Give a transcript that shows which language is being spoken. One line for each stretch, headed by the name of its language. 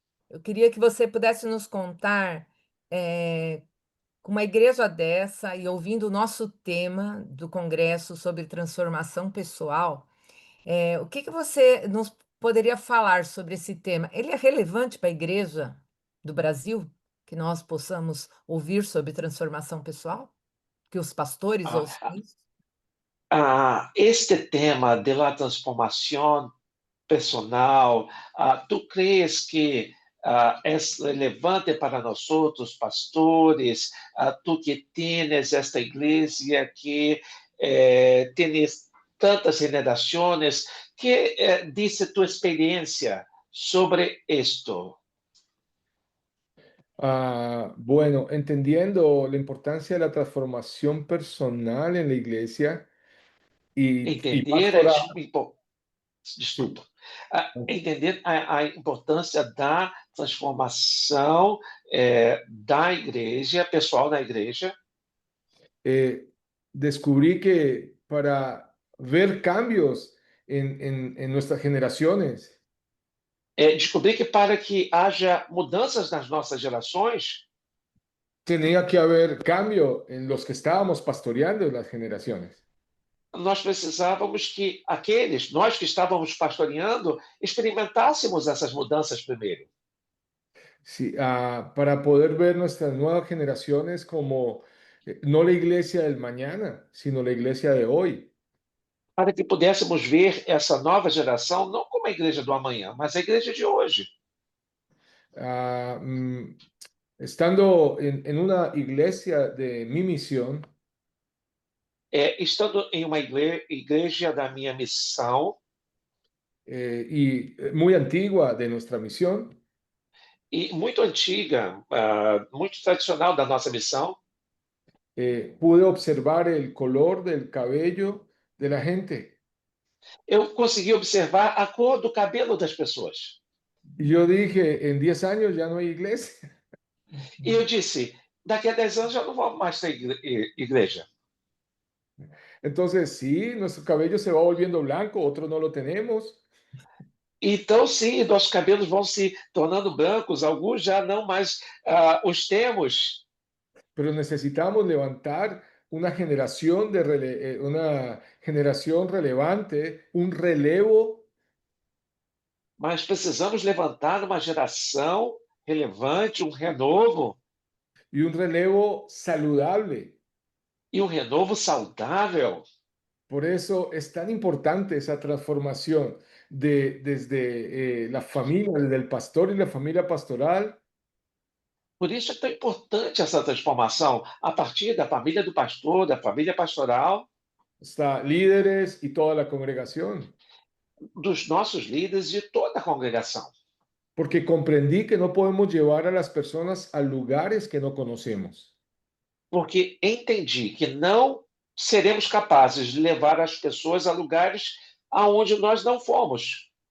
Portuguese: Eu queria que você pudesse nos contar, com uma igreja dessa e ouvindo o nosso tema do congresso sobre transformação pessoal, o que você nos poderia falar sobre esse tema? Ele é relevante para a igreja do Brasil? Que nós possamos ouvir sobre transformação pessoal? Que os pastores ouçam Ah, isso?
Spanish: Este tema de la transformación personal, ¿tú crees que es relevante para nosotros, pastores? Tú que tienes esta iglesia que tienes tantas generaciones, ¿qué dice tu experiencia sobre esto? Bueno, entendiendo la importancia de la transformación personal en la iglesia y
Portuguese: Entender a pastoral, desculpa,
Spanish: sí.
Portuguese: entender a importância da transformação da igreja, pessoal na igreja.
Spanish: eh, Descubrí que para ver cambios en nuestras generaciones,
Portuguese: Descobrir que para que haja mudanças nas nossas gerações,
Spanish: tenía que haber cambio en los que estábamos pastoreando las generaciones.
Portuguese: nós precisávamos que nós que estávamos pastoreando, experimentássemos essas mudanças primeiro,
Spanish: Sí, para poder ver nuestras nuevas generaciones como no la iglesia del mañana, sino la iglesia de hoy.
Portuguese: para que pudéssemos ver essa nova geração não como a igreja do amanhã, mas a igreja de hoje.
Spanish: Ah, mm, Estando en una iglesia de mi misión,
Portuguese: Estando em uma igreja da minha missão,
Spanish: y muy antigua de nuestra misión,
Portuguese: e muito antiga, muito tradicional da nossa missão,
Spanish: pude observar el color del cabello de la gente.
Portuguese: eu consegui observar a cor do cabelo das pessoas.
Spanish: Y yo dije, en 10 años ya no hay iglesia.
Portuguese: E eu disse: daqui a 10 anos já não vamos mais ter igreja.
Spanish: Entonces, sí, nuestro cabello se va volviendo blanco, otros no lo tenemos,
Portuguese: Então, sim, nossos cabelos vão se tornando brancos, alguns já não mais os temos,
Spanish: pero necesitamos levantar una generación una generación relevante, un relevo
Portuguese: mas precisamos levantar uma geração relevante, um renovo,
Spanish: y un relevo saludable.
Portuguese: e um renovo saudável.
Spanish: Por eso es tan importante esa transformación desde la familia, desde el pastor y la familia pastoral,
Portuguese: Por isso é tão importante essa transformação a partir da família do pastor, da família pastoral,
Spanish: hasta líderes y toda la congregación,
Portuguese: dos nossos líderes e de toda a congregação.
Spanish: porque comprendí que no podemos llevar a las personas a lugares que no conocemos.
Portuguese: Porque entendi que não seremos capazes de levar as pessoas a lugares aonde nós não fomos.